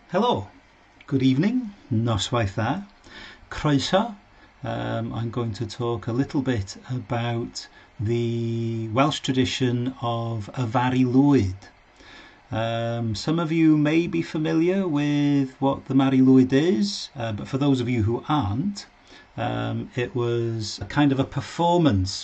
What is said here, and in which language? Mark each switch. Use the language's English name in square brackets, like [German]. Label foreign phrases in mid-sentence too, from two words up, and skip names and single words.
[English] Hello, good evening, [Welsh] noswaith dda, croeso. [English] I'm going to talk a little bit about the Welsh tradition of a Mari Lwyd. Some of you may be familiar with what the Mari Lwyd is, but for those of you who aren't, it was a kind of a performance.